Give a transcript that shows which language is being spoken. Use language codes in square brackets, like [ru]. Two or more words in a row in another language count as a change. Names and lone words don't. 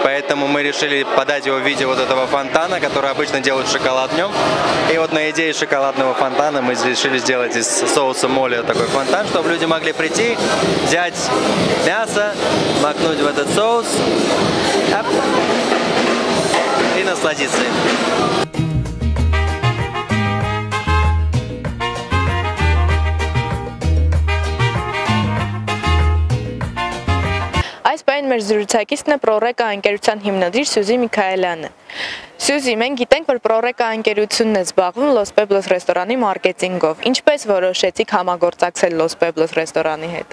[ru] Поэтому мы решили подать его в виде вот этого фонтана, который обычно делают шоколад днем. И вот на идее шоколадного фонтана мы решили сделать из соуса моле такой фонтан, чтобы люди могли прийти, взять мясо, макнуть в этот соус и насладиться им. [hy] Այս պայն մեր զրուցակիցն է Պրորեկա ընկերության հիմնադիր Սյուզի Միքայելյանը։ Սյուզի, մենք գիտենք, որ Պրորեկա ընկերությունն է զբաղվում Los Pueblos ռեստորանի մարքեթինգով։ Ինչպես որոշեցիք համագործակցել Los Pueblos ռեստորանի հետ։